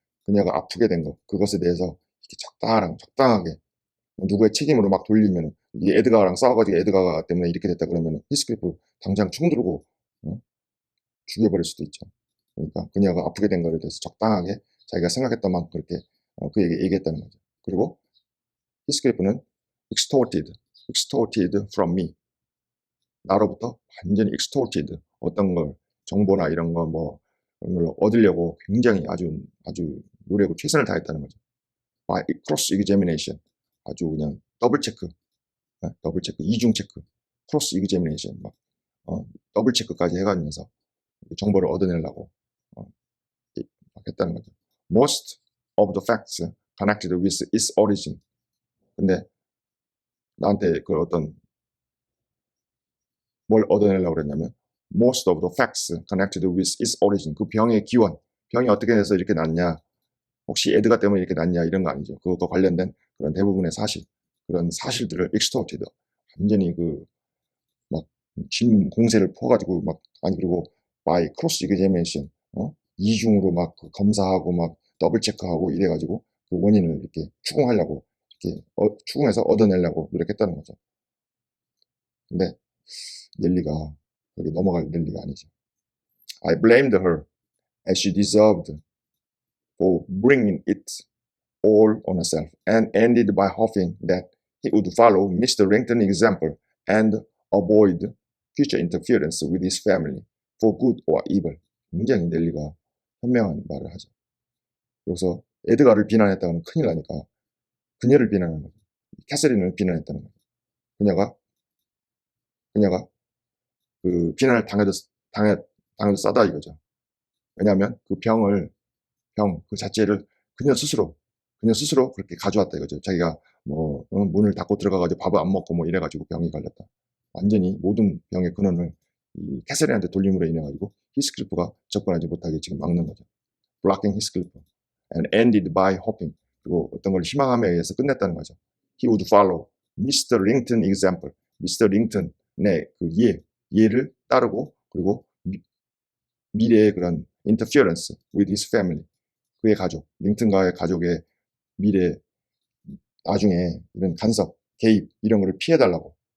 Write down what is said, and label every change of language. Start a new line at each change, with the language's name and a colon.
Korean: 그녀가 아프게 된 거, 그것에 대해서 이렇게 적당하게 누구의 책임으로 막 돌리면, 이 에드가랑 싸워가지고 에드가 때문에 이렇게 됐다 그러면 히스클리프 당장 총 들고 죽여버릴 수도 있죠. 그러니까 그녀가 아프게 된 거에 대해서 적당하게 자기가 생각했던 만큼 그렇게 그에게 얘기했다는 거죠. 그리고 히스클리프는
English: extorted from me.
Korean: 나로부터 완전히 extorted, 어떤 걸 정보나 이런 거 뭐 걸 얻으려고 굉장히 아주 노력을 최선을 다했다는 거죠.
English: by cross examination,
Korean: 아주 그냥 더블 체크, 이중 체크, cross examination, 막 더블 체크까지 해가면서 정보를 얻어내려고 했다는 거죠.
English: Most of the facts connected with its origin.
Korean: 근데 나한테 그 어떤 뭘 얻어내려고 그랬냐면
English: most of the facts connected with its origin.
Korean: 그 병의 기원, 병이 어떻게 돼서 이렇게 났냐, 혹시 에드가 때문에 이렇게 났냐, 이런 거 아니죠. 그것과 관련된 그런 대부분의 사실, 그런 사실들을 extorted, 완전히 막 공세를 퍼가지고 그리고
English: by cross examination,
Korean: 이중으로 막 검사하고 막 더블 체크하고 이래가지고 그 원인을 이렇게 추궁하려고, 이렇게 추궁해서 얻어내려고 노력했다는 거죠. 근데 넬리가 거기 넘어갈 넬리가 아니죠.
English: I blamed her as she deserved for bringing it all on herself, and ended by hoping that he would follow Mr. Langton's example and avoid future interference with his family, for good or evil.
Korean: 굉장히 넬리가 현명한 말을 하죠. 여기서 에드가를 비난했다가는 큰일 나니까 그녀를 비난하는 거죠. 캐서린을 비난했다는 거죠. 그녀가 그 비난을 당해도 싸다 이거죠. 왜냐하면 그 병 그 자체를 그녀 스스로 그렇게 가져왔다 이거죠. 자기가 뭐 문을 닫고 들어가가지고 밥을 안 먹고 뭐 이래가지고 병이 걸렸다. 완전히 모든 병의 근원을 이 캐서린한테 돌림으로 인해 가지고 히스클리프가 접근하지 못하게 지금 막는 거죠.
English: Blocking Heathcliff, and ended by hoping.
Korean: 그리고 어떤 걸 희망함에 의해서 끝냈다는 거죠.
English: He would follow Mr. Langton example. Mr.
Korean: Langton의 그 예를 따르고, 그리고 미래의 그런
English: interference with his family.
Korean: 그의 가족, 링튼과의 가족의 미래, 나중에 이런 간섭, 개입, 이런 거를 피해달라고.